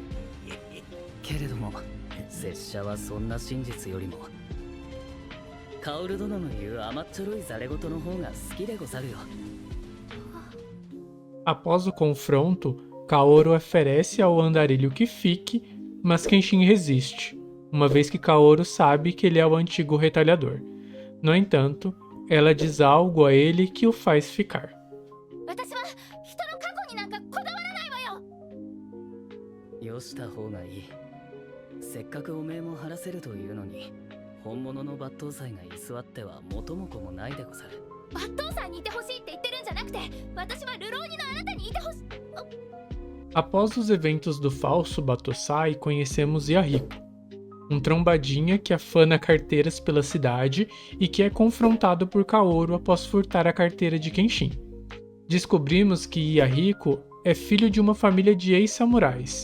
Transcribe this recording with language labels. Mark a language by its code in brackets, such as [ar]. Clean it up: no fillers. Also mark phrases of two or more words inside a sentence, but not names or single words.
[ja] けれども拙者はそんな真実よりも薫殿の言う甘っちょろいざれ言の方が好きでござるよ。 [pt] Após o confronto, Kaoru oferece ao andarilho que fique, mas Kenshin resiste, uma vez que Kaoru sabe que ele é o antigo retalhador. No entanto, ela diz algo a ele que o faz ficar. [ja] 私は人の過去になんかこだわらないわよ。よした方がいい。せっかくおめえも晴らせるというのに、本物の抜刀斎が居座っては元も子もないでござる。抜刀斎にいてほしいって言ってるんじゃなくて、私は流浪人のあなたにいてほしい。 [pt] Após os eventos do falso Battosai, conhecemos Yahiko, um trombadinha que afana carteiras pela cidade e que é confrontado por Kaoru após furtar a carteira de Kenshin. Descobrimos que Yahiko é filho de uma família de ex-samurais.